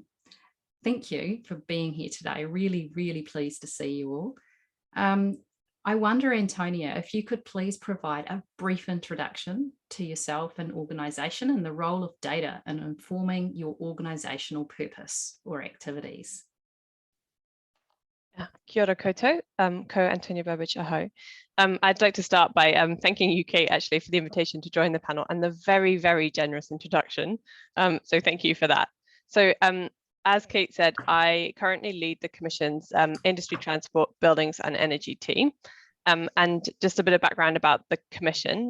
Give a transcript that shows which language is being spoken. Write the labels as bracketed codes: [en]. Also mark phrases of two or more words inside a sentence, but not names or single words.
[en] Thank you for being here today. Really, really pleased to see you all. I wonder, Antonia, if you could please provide a brief introduction to yourself and organisation and the role of data in informing your organisational purpose or activities. [mi] Kia ora koutou, ko Antonia Burbidge aho. [en] I'd like to start by thanking you, Kate, actually, for the invitation to join the panel and the very, very generous introduction. So thank you for that. So as Kate said, I currently lead the Commission's Industry, Transport, Buildings and Energy team. And just a bit of background about the Commission.